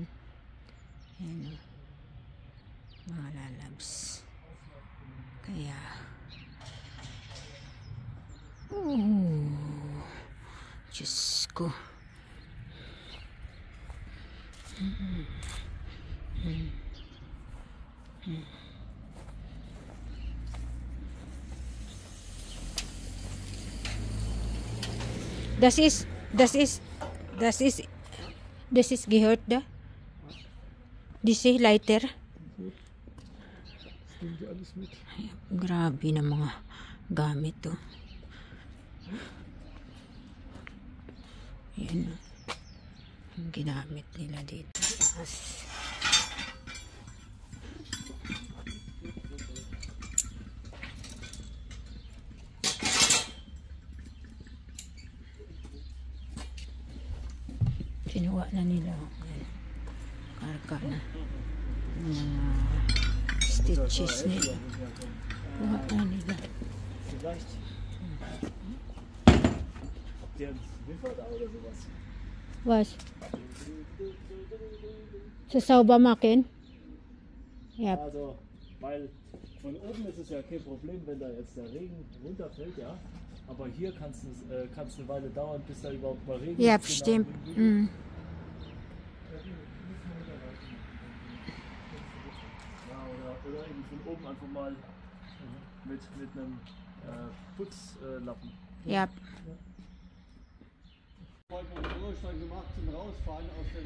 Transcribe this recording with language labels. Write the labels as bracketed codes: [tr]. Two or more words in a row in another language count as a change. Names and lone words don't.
[tl] Ayan, mga lalabs. Kaya Diyos ko. [de] Das ist gehört da? Diese Leiter? [tl] Grabe na mga gamit to. Yan ang ginamit nila dito. Kinuha na nila. Karga na. Stitches nila. Kuha na nila. [de] Was? Sa sauber machen? Yep. Also, weil von oben ist es ja kein Problem, wenn da jetzt der Regen runterfällt, ja. Aber hier kann es eine Weile dauern, bis da überhaupt mal Regen Yep, ist. stimmt. Ja, oder eben von oben einfach mal mit einem Putzlappen. Yep. Heute einen Führerschein gemacht zum Rausfahren aus dem.